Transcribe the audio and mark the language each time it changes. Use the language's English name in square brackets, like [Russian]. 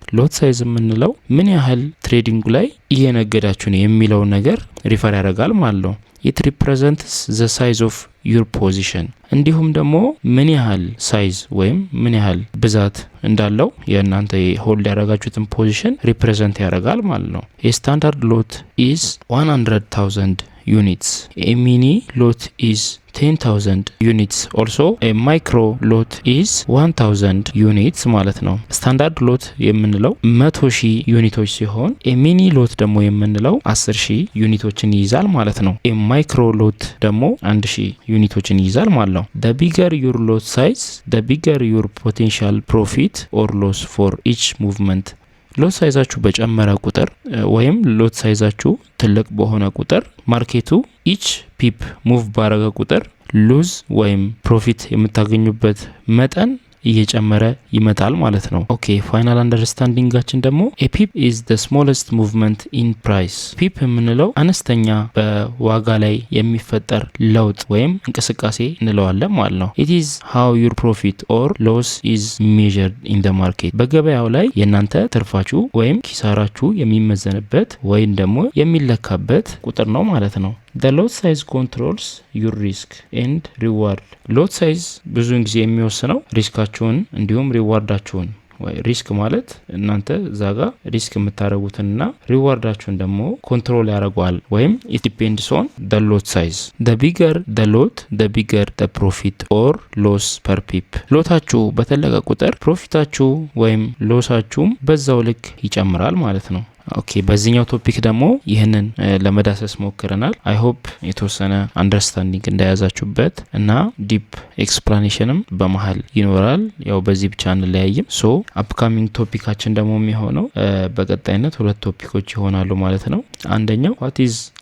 [Amharic] ሎት ሳይዝ የምንለው ምን ያህል ትሬዲንግ ላይ እየነገዳችሁ ነው የሚለው ነገር ሪፈር ያደርጋል ማለት ነው። [English] it represents the size of your position [Amharic] እንዲሁም ደግሞ ምን ያህል ሳይዝ ወይም ምን ያህል ብዛት እንዳለው የእናንተ ሆልድ ያደረጋችሁትን ፖዚሽን ሪፕሬዘንት ያደርጋል ማለት ነው። [English] a standard lot is 100,000 units. A mini lot is 10,000 units. Also a micro lot is 1,000 units [Amharic] ማለት ነው። ስታንዳርድ ሎት የምንለው 100,000 ዩኒቶች ሲሆን [English] a mini lot [Amharic] ደግሞ የምንለው 10,000 ዩኒቶችን ይይዛል ማለት ነው። [English] a micro lot [Amharic] ደግሞ 1,000 ዩኒቶችን ይይዛል ማለት ነው። [English] the bigger your lot size the bigger your potential profit or loss for each movement [Amharic] ሎት ሳይዛችሁ በጨመረ ቁጥር ወይም ሎት ሳይዛችሁ ትልቅ በሆነ ቁጥር ማርኬቱ ኢች ፒፕ ሙቭ ባረገ ቁጥር ሉዝ ወይም ፕሮፊት የምታገኙበት መጠን እየጨመረ ይመጣል ማለት ነው። ኦኬ ፋይናል አንደርስታንዲንጋችን ደግሞ [English] ኤ ፒፕ ኢዝ ዘ ስሞለስት ሙቭመንት ኢን ፕራይስ። [Amharic] ፒፕ የምንለው አነስተኛ በዋጋ ላይ የሚፈጠር ለውጥ ወይም እንቅስቃሴ እንለዋለን ማለት ነው። [English] ኢት ኢዝ ሃው ዩር ፕሮፊት ኦር ሎስ ኢዝ ሜዠርድ ኢን ዘ ማርኬት። [Amharic] በገበያው ላይ የእናንተ ትርፋችሁ ወይም ኪሳራችሁ የሚመዘንበት ወይም ደግሞ የሚለካበት ቁጥር ነው ማለት ነው። [English] The lot size controls your risk and reward. [Amharic] lot size ብዙውን ጊዜ የሚወስነው ሪስካችሁን እንዲሁም ሪዋርዳችሁን ሪስክ ማለት እናንተ ዛጋ ሪስክ የምታረጉትና ሪዋርዳችሁን ደግሞ ኮንትሮል ያደርጋል ወይም [English] it depends on the lot size. The bigger the lot, the bigger the profit or loss per pip. [Amharic] ሎታችሁ በተለቀ ቁጥር ፕሮፊታችሁ ወይም ሎሳችሁም በዛው ልክ ይጨምራል ማለት ነው። ኦኬ በዚህኛው ቶፒክ ደግሞ ይህንን ለመዳሰስ ሞክረናል። አይ ሆፕ የተወሰነ አንደርስታንዲንግ እንደያዛችሁበት እና ዲፕ ኤክስፕላኔሽንም በመሃል ይኖራል። ያው በዚህ ብቻ እንለያይም። ሶ አፕካሚንግ ቶፒካችን ደግሞ የሚሆነው በቀጣይነት 2 ቶፒኮች ይሆናሉ ማለት ነው። አንደኛው ዋት ኢዝ